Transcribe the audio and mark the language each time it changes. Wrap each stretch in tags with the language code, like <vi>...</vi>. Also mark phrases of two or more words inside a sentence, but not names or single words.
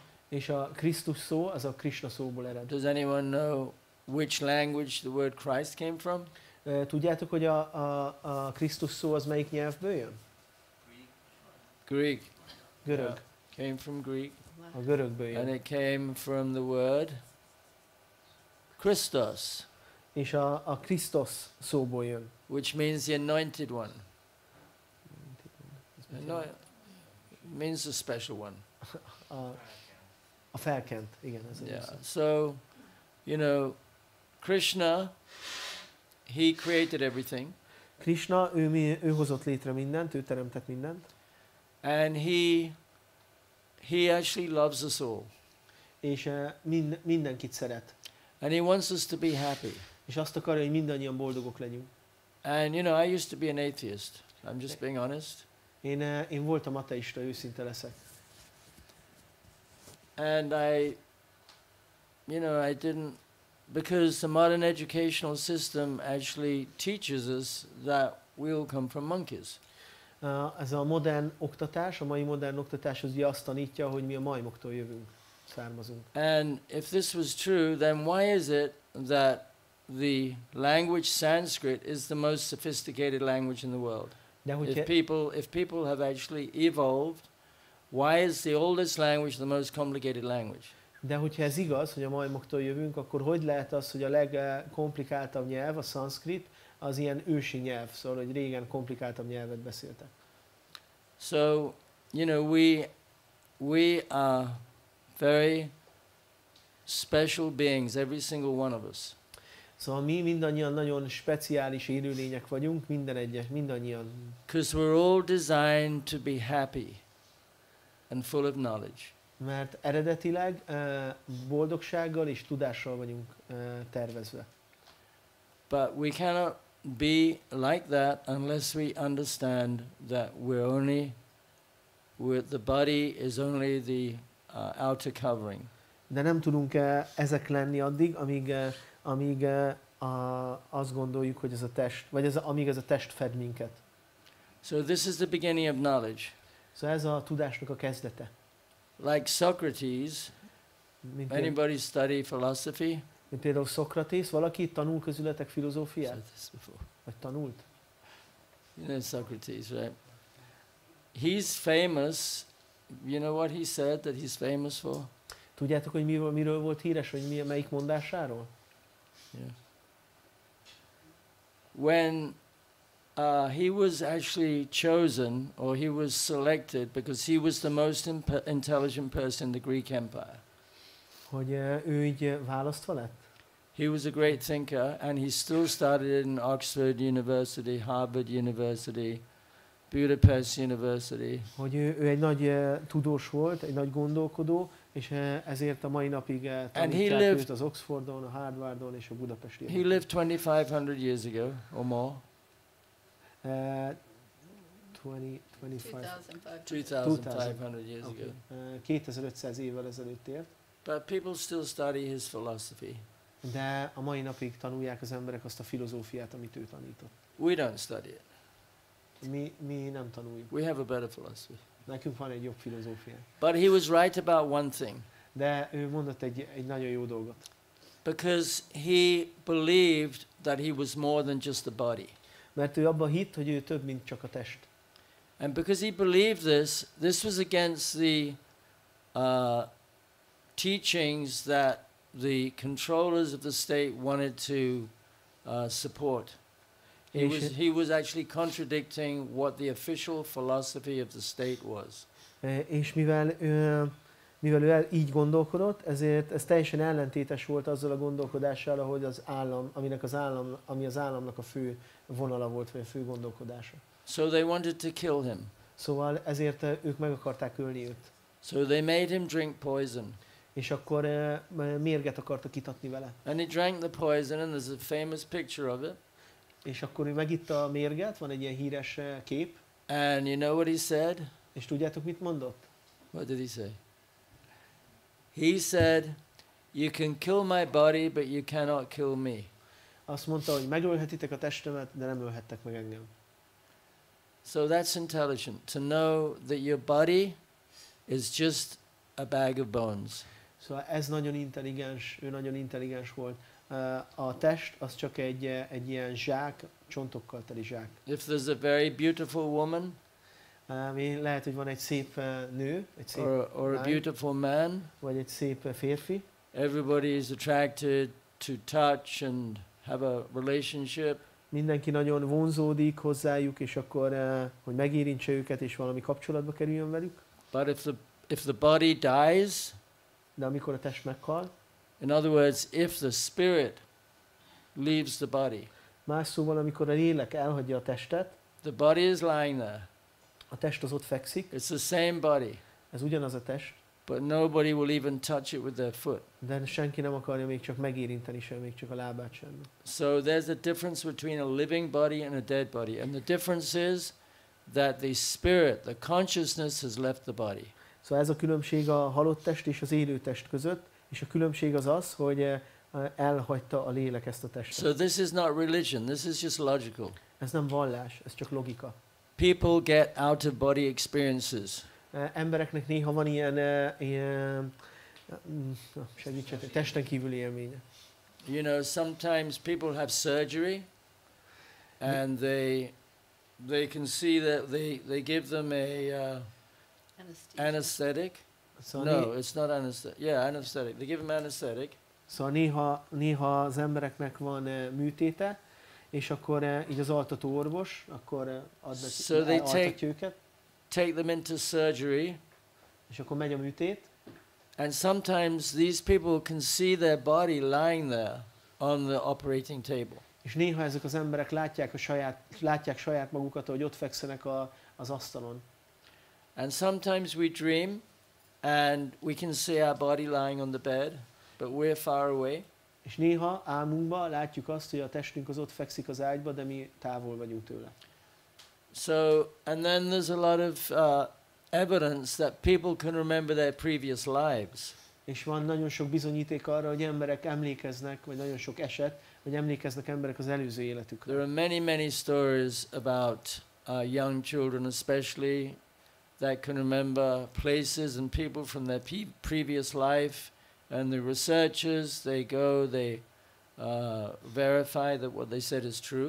<hu>És a Krisztus szó, az a Krishna szóból ered.</hu> <en>Does anyone know which language the word Christ came from?</en> <hu>Tudjátok, hogy a Krisztus szó az melyik nyelvből jön?</hu> <en>Greek.</en> <hu>Görög.</hu> <en>Yeah. Came from Greek.</en> <hu>A görögből jön.</hu> <en>And it came from the word Christos.</en> <hu>És a Krisztus szóból jön.</hu> <en>Which means the anointed one. Means the special one.</en> <hu>A felkent, igen. Ez</hu> <en>yeah. So, you know, Krishna, he created everything.</en> <hu>Krishna, ő hozott létre mindent, ő teremtett mindent.</hu> <en>And he actually loves us all.</en> <hu>És mindenkit szeret.</hu> <en>And he wants us to be happy.</en> <hu>És azt akarja, hogy mindannyian boldogok legyünk.</hu> <en>And you know, I used to be an atheist. I'm just being honest.</en> <hu>Én voltam ateista, őszinte leszek.</hu> <en>And I didn't, because the modern educational system actually teaches us that we all come from monkeys.</en> <hu>Ez a modern oktatás, a mai modern oktatás az ugye azt tanítja, hogy mi a majmoktól jövünk, származunk.</hu> <en>And if this was true, then why is it that the language Sanskrit is the most sophisticated language in the world? If people have actually evolved, why is the oldest language the most complicated language?</en> <hu>De hogyha ez igaz, hogy a majmoktól jövünk, akkor hogy lehet az, hogy a legkomplikáltabb nyelv, a szanszkrit, az ilyen ősi nyelv, szóval, hogy régen komplikáltabb nyelvet beszéltek?</hu> <en>So, you know, we are very special beings, every single one of us.</en> <hu>Szóval mi mindannyian nagyon speciális élőlények vagyunk, mindannyian.</hu> <en>Because we're all designed to be happy and full of knowledge.</en> <hu>Mert eredetileg boldogsággal és tudással vagyunk tervezve.</hu> <en>But we cannot be like that unless we understand that the body is only the outer covering.</en> <hu>De nem tudunk ezek lenni addig, amíg azt gondoljuk, hogy ez a test, vagy amíg ez a test fed minket.</hu> <en>So this is the beginning of knowledge.</en> <hu>Szóval ez a tudásnak a kezdete.</hu> <en>Like Socrates, anybody study philosophy?</en> <hu>Mint például Szokratész, valaki tanul közületek filozófiát? Vagy tanult?</hu> <en>You know Socrates, right? He's famous. You know what he said that he's famous for?</en> <hu>Tudjátok, hogy miről volt híres, hogy melyik mondásáról?</hu> <en>Yeah. When he was actually chosen, or he was selected, because he was the most intelligent person in the Greek Empire.</en> <hu>Hogy ő így választva lett?</hu> <en>He was a great thinker, and he still started in Oxford University, Harvard University, Budapest University.</en> <hu>Hogy ő egy nagy tudós volt, egy nagy gondolkodó, és ezért a mai napig tanítják őt az Oxfordon, a Harvardon és a Budapesti.</hu> <en>He lived 2500 years ago, or more. 2500 years ago.</en> <hu>2500 évvel ezelőtt élt.</hu> <en>But people still study his philosophy.</en> <hu>De a mai napig tanulják az emberek azt a filozófiát, amit ő tanított.</hu> <en>We don't study it.</en> <hu>Mi nem tanuljuk.</hu> <en>We have a better philosophy.</en> <hu>Nekünk van egy jobb filozófiánk.</hu> <en>But he was right about one thing.</en> <hu>De ő mondott egy nagyon jó dolgot.</hu> <en>Because he believed that he was more than just a body.</en> <hu>Mert ő abban hitt, hogy ő több, mint csak a test.</hu> <en>And because he believed this was against the teachings that the controllers of the state wanted to support. He was actually contradicting what the official philosophy of the state was.</en> <hu>És mivel ő így gondolkodott, ezért ez teljesen ellentétes volt azzal a gondolkodással, ahogy ami az államnak a fő vonala volt, vagy a fő gondolkodása.</hu> <en>So they wanted to kill him.</en> <hu>Szóval ezért ők meg akarták ölni őt.</hu> <en>So they made him drink poison.</en> <hu>És akkor mérget akartak itatni vele.</hu> <en>And he drank the poison, and there's a famous picture of it.</en> <hu>És akkor ő megitta a mérget, van egy ilyen híres kép.</hu> <en>And you know what he said?</en> <hu>És tudjátok, mit mondott?</hu> <en>What did he say? He said, "You can kill my body, but you cannot kill me."</en> <hu>Azt mondta, hogy megölhetitek a testemet, de nem ölhettek meg engem.</hu> <en>So that's intelligent, to know that your body is just a bag of bones.</en> <hu>Szóval ez nagyon intelligens, ő nagyon intelligens volt. A test az csak egy ilyen zsák, csontokkal teli zsák.</hu> <en>If there's a very beautiful woman,</en> <hu>lehet, hogy van egy szép nő, egy szép</hu> <en>or a beautiful man,</en> <hu>vagy egy szép férfi.</hu> <en>Everybody is attracted to touch and have a relationship.</en> <hu>Mindenki nagyon vonzódik hozzájuk, és akkor, hogy megérintse őket, és valami kapcsolatba kerüljön velük.</hu> <en>But if the body dies,</en> <hu>de amikor a test meghal,</hu> <en>in other words, if the spirit leaves the body,</en> <hu>más szóval, amikor a lélek elhagyja a testet,</hu> <en>the body is lying there.</en> <hu>A test az ott fekszik.</hu> <en>It's the same body.</en> <hu>Ez ugyanaz a test.</hu> <en>But nobody will even touch it with their foot.</en> <hu>De senki nem akarja még csak megérinteni sem, még csak a lábát sem.</hu> <en>So there's a difference between a living body and a dead body. And the difference is that the spirit, the consciousness has left the body.</en> <hu>Szóval ez a különbség a halott test és az élő test között, és a különbség az, hogy elhagyta a lélek ezt a testet.</hu> <en>So this is not religion, this is just logical.</en> <hu>Ez nem vallás, ez csak logika.</hu> <en>People get out of body experiences.</en> <hu>Embereknek néha van ilyen segítsetek, testen kívüli élménye.</hu> <en>You know, sometimes people have surgery and they can see that they give them a anesthetic. No, it's not anesthetic. Yeah, anesthetic. They give them anesthetic.</en> <hu>Szóval néha az embereknek van műtéte, és akkor így az altató orvos, akkor altatja őket.</hu> <en>take them into surgery.</en> <hu>És akkor megy a műtét.</hu> <en>And sometimes these people can see their body lying there on the operating table.</en> <hu>És néha ezek az emberek látják saját magukat, hogy ott fekszenek az asztalon.</hu> <en>And sometimes we dream and we can see our body lying on the bed, but we're far away.</en> <hu>És néha álmunkban látjuk azt, hogy a testünk az ott fekszik az ágyba, de mi távol vagyunk tőle.</hu> <en>So, and then there's a lot of evidence that people can remember their previous lives.</en> <hu>És van nagyon sok bizonyíték arra, hogy emberek emlékeznek, vagy nagyon sok eset, hogy emlékeznek emberek az előző életükre.</hu> <en>There are many stories about young children especially that can remember places and people from their previous life, and the researchers, they go, they verify that what they said is true.</en>